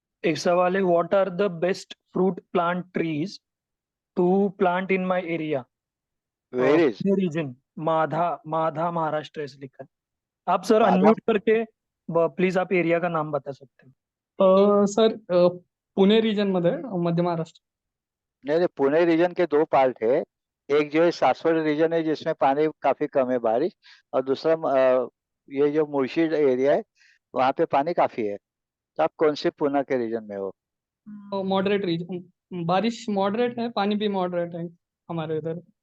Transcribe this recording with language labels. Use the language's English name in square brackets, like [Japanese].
[Hindi] एक सवाल है, [English] What are the best fruit plant trees to plant in my area? Varies, [Hindi] reason Madha, Madha Maharashtra ऐसे लिखा है। आप सर मादा, अनम्यूट करके प्लीज आप एरिया का नाम बता सकते हैं? [Marathi] सर पुणे रिजन मध्ये मध्य महाराष्ट्र। [Hindi] नहीं नहीं, पुणे रीजन के 2 पार्ट है। एक जो है सासवड़ रीजन है जिसमें पानी काफी कम है बारिश, और दूसरा ये जो मुर्शी एरिया है वहाँ पे पानी काफी है। तो आप कौन से पुणे के रीजन में हो? मॉडरेट रीजन, बारिश मॉडरेट है, पानी भी मॉडरेट है हमारे इधर।